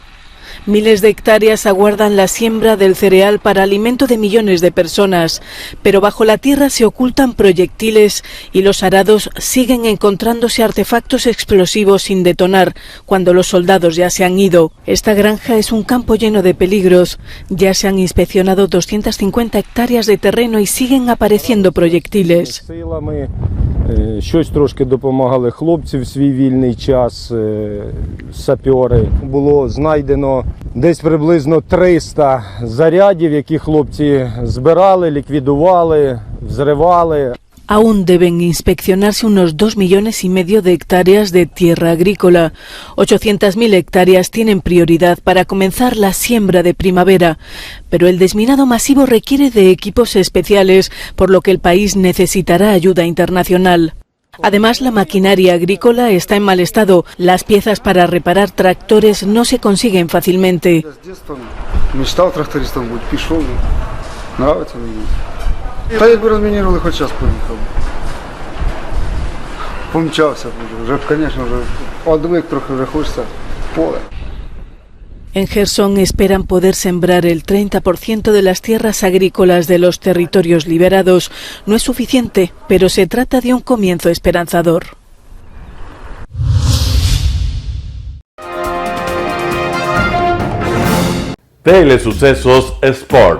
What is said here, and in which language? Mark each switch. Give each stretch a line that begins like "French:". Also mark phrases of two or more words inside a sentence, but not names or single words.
Spanish: Miles de hectáreas aguardan la siembra del cereal para alimento de millones de personas, pero bajo la tierra se ocultan proyectiles y los arados siguen encontrándose artefactos explosivos sin detonar cuando los soldados ya se han ido. Esta granja es un campo lleno de peligros. Ya se han inspeccionado 250 hectáreas de terreno y siguen apareciendo proyectiles.
Ukrainian: Щось трошки допомагали хлопці в свій вільний час, сапьори. Було знайдено десь приблизно 300 зарядів, які хлопці збирали, ліквідували, взривали.
Spanish: Aún deben inspeccionarse unos 2,5 millones de hectáreas de tierra agrícola. 800.000 hectáreas tienen prioridad para comenzar la siembra de primavera, pero el desminado masivo requiere de equipos especiales, por lo que el país necesitará ayuda internacional. Además, la maquinaria agrícola está en mal estado. Las piezas para reparar tractores no se consiguen fácilmente.
Ukrainian: Та якби розмінірували, хоч час поїхав. Помчався вже, звісно, вже одвик трохи, вже хочеться поле.
Spanish: En Gerson esperan poder sembrar el 30% de las tierras agrícolas de los territorios liberados. No es suficiente, pero se trata de un comienzo esperanzador. Telesucesos Sports.